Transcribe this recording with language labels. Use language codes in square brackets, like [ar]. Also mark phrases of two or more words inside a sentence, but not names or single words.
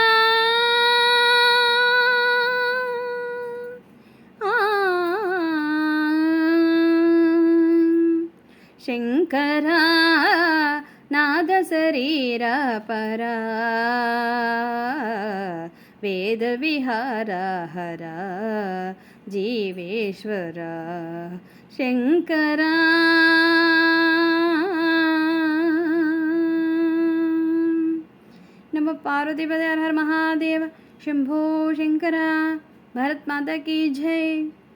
[sa] శంకరా నాద శరీర పరా వేద విహార హర జీవేశ్వర శంకరా नमः पार्वतीपते हर हर महादेव शंभो शंकरा। [hi] भारत माता की जय।